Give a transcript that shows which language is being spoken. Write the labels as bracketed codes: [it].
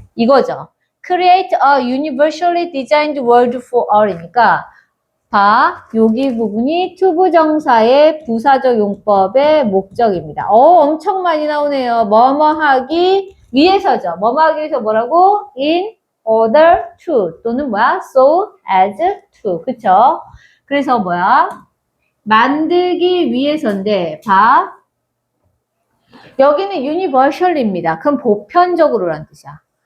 [en] 이거죠. Create a universally designed world for all [ko] 이니까 봐. 여기 부분이 투부정사의 부사적 용법의 목적입니다. 엄청 많이 나오네요. 뭐뭐 하기 위해서죠. 뭐뭐 하기 위해서 뭐라고? [en] In order to [ko] 또는 [en] so as to. [ko] 그쵸? 그래서 만들기 위해서인데 봐. 여기는 universal입니다. 그럼 보편적으로라는 뜻이야.